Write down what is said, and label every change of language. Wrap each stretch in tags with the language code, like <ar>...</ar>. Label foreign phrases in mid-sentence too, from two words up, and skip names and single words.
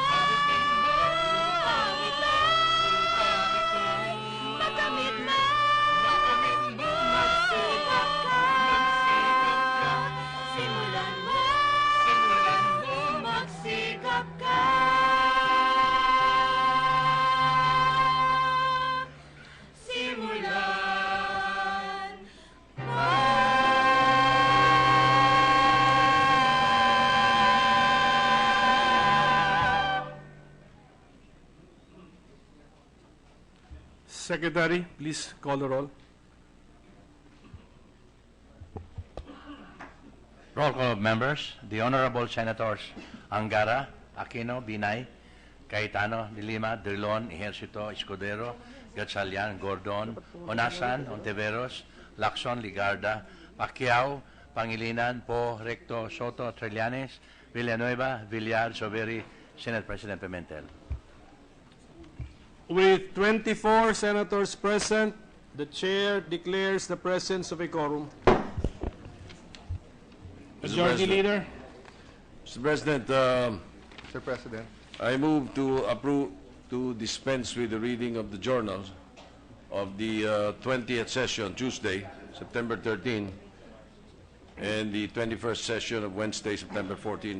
<tl>Upang ito'y makamit mo, magsikap ka, simulan mo, magsikap ka, simulan mo.</tl> <en>Secretary, please call the roll. Roll call of members. The Honorable Senators Angara, Aquino, Binay, Cayetano, De Lima, Drilon, Ejercito, Escudero, Gatchalian, Gordon, Onasan, Ontiveros, Lacson, Ligarda, Pacquiao, Pangilinan, Po, Recto, Soto, Trillanes, Villanueva, Villar, Soveri, Senate President Pimentel. With 24 senators present, the chair declares the presence of a quorum. Majority President. Leader. Mr. President, Mr. President, I move to approve to dispense with the reading of the journals of the 20th session, Tuesday, September 13, and the 21st session of Wednesday, September 14.</en>